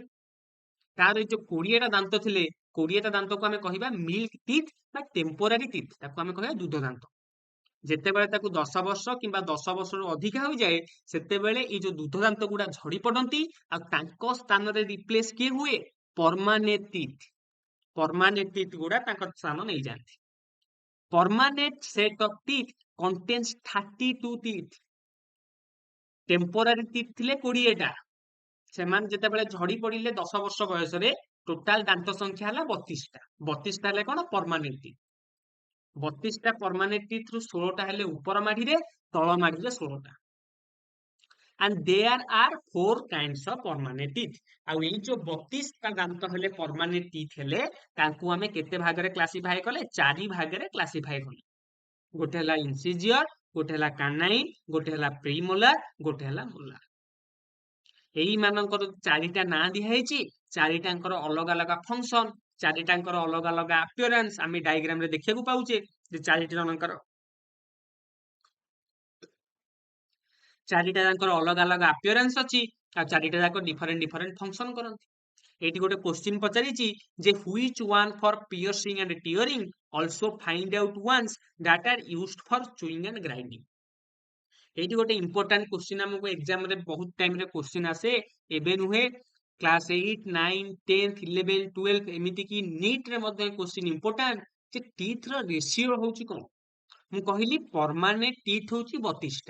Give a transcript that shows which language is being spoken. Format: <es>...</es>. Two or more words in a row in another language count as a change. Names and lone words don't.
<or>ତାର ଏ ଯୋଉ 20ଟା ଦାନ୍ତ ଥିଲେ, 20ଟା ଦାନ୍ତକୁ ଆମେ କହିବା</or> <en>milk teeth</en> <or>ବା</or> <en>temporary teeth,</en> <or>ତାକୁ ଆମେ କହିବା ଦୁଧ ଦାନ୍ତ। ଯେତେବେଳେ ତାକୁ 10 ବର୍ଷ କିମ୍ବା 10 ବର୍ଷରୁ ଅଧିକା ହୋଇଯାଏ, ସେତେବେଳେ ଏଇ ଯୋଉ ଦୁଧ ଦାନ୍ତ ଗୁଡା ଝଡି ପଡନ୍ତି, ଆଉ ତାଙ୍କ ସ୍ଥାନରେ ରିପ୍ଲେସ କିଏ ହୁଏ?</or> <en>permanent teeth. permanent teeth</en> <or>ଗୁଡା ତାଙ୍କ ସ୍ଥାନ ନେଇଯାଆନ୍ତି।</or> <en>Permanent set of teeth contains 32 teeth. Temporary teeth</en> <or>ଥିଲେ 20ଟା। ସେମାନେ ଯେତେବେଳେ ଝଡି ପଡିଲେ 10 ବର୍ଷ ବୟସରେ, ଟୋଟାଲ ଦାନ୍ତ ସଂଖ୍ୟା ହେଲା 32ଟା। 32ଟା ହେଲେ କଣ?</or> <en>permanent teeth.</en> <or>32ଟା</or> <en>permanent teeth</en> <or>ରୁ 16ଟା ହେଲେ ଉପର ମାଢିରେ, ତଳ ମାଢିରେ 16ଟା।</or> <en>and there are 4 kinds of permanent teeth.</en> <or>ଆଉ ଏଇ ଯୋଉ 32 ଟା ଦାନ୍ତ ହେଲେ</or> <en>permanent teeth</en> <or>ହେଲେ ତାଙ୍କୁ ଆମେ କେତେ ଭାଗରେ କ୍ଲାସିଫାଇ କଲେ? 4 ଭାଗରେ କ୍ଲାସିଫାଇ କଲେ। ଗୋଟେ ହେଲା ଇନସିଜିଅର, ଗୋଟେ ହେଲା କାନାଇନ୍, ଗୋଟେ ହେଲା ପ୍ରିମୋଲାର, ଗୋଟେ ହେଲା ମୋଲାର। ଏଇ ମାନଙ୍କର 4ଟା ନାଁ ଦିଆ ହେଇଛି, 4ଟାଙ୍କର ଅଲଗା ଅଲଗା ଫଙ୍କସନ, 4ଟାଙ୍କର ଅଲଗା ଅଲଗା ଆପିୟରାନ୍ସ ଆମେ ଡାଇଗ୍ରାମ ରେ ଦେଖିବାକୁ ପାଉଛେ ଯେ 4ଟା ଯାଙ୍କର ଅଲଗା ଅଲଗା ଆପିୟରାନ୍ସ ଅଛି ଆଉ 4ଟା ଯାକ</or> <en>different function</en> <or>କରନ୍ତି। ଏଇଠି ଗୋଟେ କ୍ୱେଶ୍ଚିନ୍ ପଚାରିଛି ଯେ</or> <en>which one for piercing and tearing also find out ones that are used for chewing and grinding।</en> <or>ଏଇଠି ଗୋଟେ</or> <en>important question</en> <or>ଆମକୁ ଏକ୍ସାମ ରେ ବହୁତ ଟାଇମ ରେ କ୍ୱେଶ୍ଚିନ୍ ଆସେ, ଏବେ ନୁହେଁ କ୍ଲାସ 8, 9, 10, 11, 12 ଏମିତି କି NEET ରେ ମଧ୍ୟ</or> <en>question important</en> <or>ଯେ ଟିଥ୍ ର ରେସିଓ ହଉଛି କଣ। ମୁଁ କହିଲି</or> <en>permanent teeth</en> <or>ହଉଛି 32ଟା।</or>